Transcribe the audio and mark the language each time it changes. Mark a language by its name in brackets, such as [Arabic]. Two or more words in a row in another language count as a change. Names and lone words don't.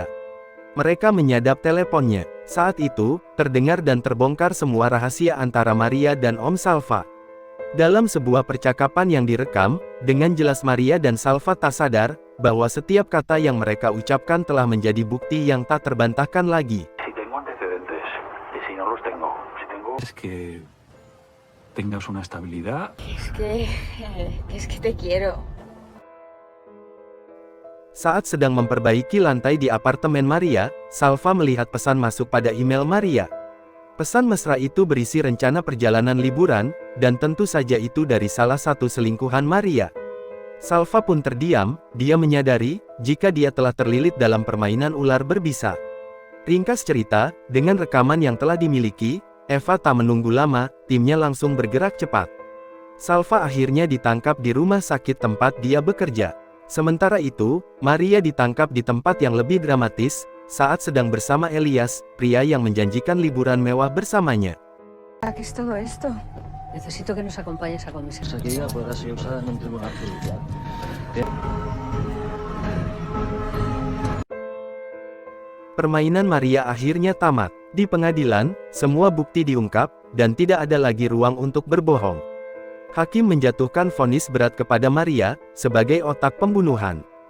[Indonesian] Mereka menyadap teleponnya. Saat itu, terdengar dan terbongkar semua rahasia antara Maria dan Om Salva. Dalam sebuah percakapan yang direkam, dengan jelas Maria dan Salva tak sadar, bahwa setiap kata yang mereka ucapkan telah menjadi bukti yang tak terbantahkan lagi. [Spanish] Si tengo antecedentes, y si no los tengo, es que tengas una estabilidad. Es que te quiero. [Indonesian] Saat sedang memperbaiki lantai di apartemen Maria, Salva melihat pesan masuk pada email Maria. Pesan mesra itu berisi rencana perjalanan liburan, dan tentu saja itu dari salah satu selingkuhan Maria. Salva pun terdiam, dia menyadari, jika dia telah terlilit dalam permainan ular berbisa. Ringkas cerita, dengan rekaman yang telah dimiliki, Eva tak menunggu lama, timnya langsung bergerak cepat. Salva akhirnya ditangkap di rumah sakit tempat dia bekerja. Sementara itu, Maria ditangkap di tempat yang lebih dramatis, saat sedang bersama Elias, pria yang menjanjikan liburan mewah bersamanya. [Spanish] ¿Qué es todo esto? Necesito que nos acompañes a comisaría. Esa guía podrá ser usada en un tribunal judicial. [Indonesian] Permainan Maria akhirnya tamat. Di pengadilan, semua bukti diungkap, dan tidak ada lagi ruang untuk berbohong. Hakim menjatuhkan vonis berat kepada Maria, sebagai otak pembunuhan.